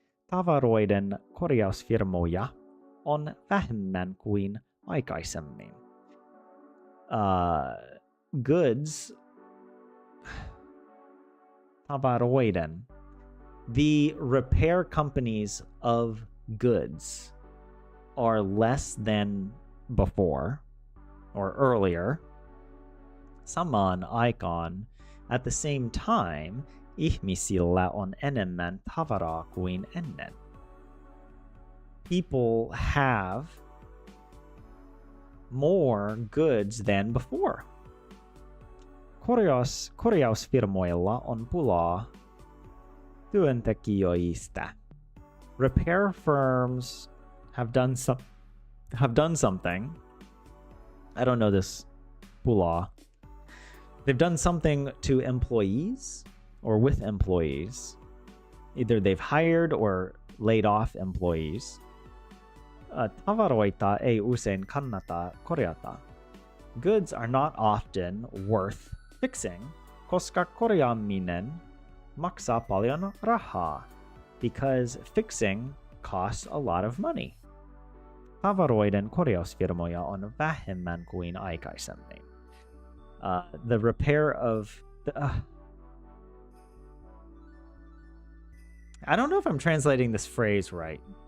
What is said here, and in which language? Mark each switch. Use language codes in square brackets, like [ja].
[fi] Tavaroiden korjausfirmoja on vähemmän kuin aikaisemmin. [en] Goods, tavaroiden, the repair companies of goods are less than before or earlier. [fi] Samaan aikaan, [en] at the same time, [fi] ihmisillä on enemmän tavaraa kuin ennen. [en] People have more goods than before. [fi] Korjausfirmoilla on pulaa työntekijöistä. [en] Repair firms have done something. I don't know this pulaa. They've done something to employees or with employees. Either they've hired or laid off employees. [fi] Tavaroita ei usein kannata korjata. [en] Goods are not often worth fixing, [fi] koska korjaaminen maksaa paljon rahaa, [en] because fixing costs a lot of money. [fi] Tavaroiden korjausfirmoja on vähemmän kuin aikaisemmin. [en] The repair of I don't know if I'm translating this phrase right.